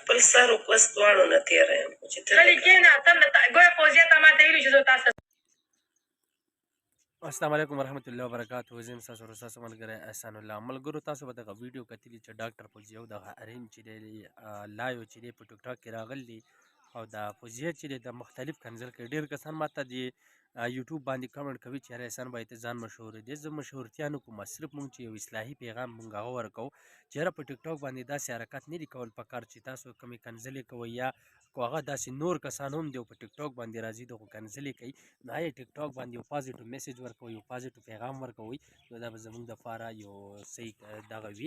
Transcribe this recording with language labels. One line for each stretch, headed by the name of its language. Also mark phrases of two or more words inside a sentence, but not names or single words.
Pashto: سر او پس دواړو نه تېره یم چې ته غلي کښېنه ته ګوره فوزیه ته ما ته ویلي چې زه تاسو
Arabic: السلام علیکم ورحمۃ اللہ وبرکاتہ.
Pashto: زه یم ستاسو ورور ستاسو ملګری احسان الله. ملګرو تاسو به دغه ویډیو کتلي چې ډاکټر فوزیه او دغه ارین چې دی لایو چې دی په ټیک ټاک کې راغلی دی او د فوزیه چې دی د مختلف کنزل کوي. ډېر کسان ماته د یوټیوب باندې کمنټ کوي چې یاره احسان باید ځان مشهور دی. زه مشهورتیا نه کوم، صرف مونږ چې یو اصلاحي پیغام مونږ هغه ورکوو چې یاره په ټیک ټاک باندې داسې حرکات نه دي کول پکار چې تاسو کومې کنزلې کوئ یا کو هغه داسې نور کسان هم دی په ټیک ټاک باندې راځي دغه کنزلې کوي، نو هغه ټیک ټاک باندې یو
English: positive message
Pashto: ورکوي، یو پازیټیو پیغام ورکوي، نو دا به زموږ دپاره یو صحیح دغه وي.